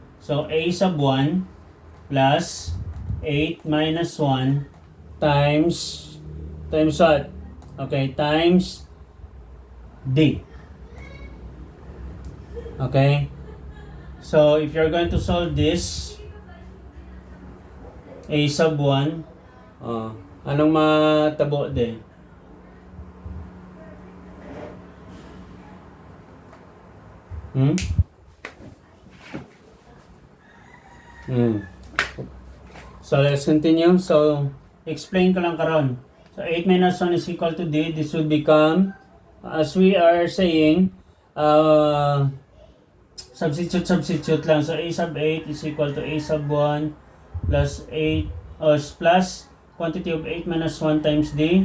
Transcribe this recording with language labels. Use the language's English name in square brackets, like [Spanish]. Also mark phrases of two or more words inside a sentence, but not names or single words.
[English] So, a sub 1 plus 8 minus 1 times what? Okay, times d. Okay? So, if you're going to solve this, a sub 1, [Cebuano] anong matabo din? [English] So, let's continue. [Cebuano] So, explain ko lang karon. [English] So, 8 minus 1 is equal to d. This would become, as we are saying, substitute lang. So, a sub 8 is equal to a sub 1 plus 8, plus quantity of 8 minus 1 times d.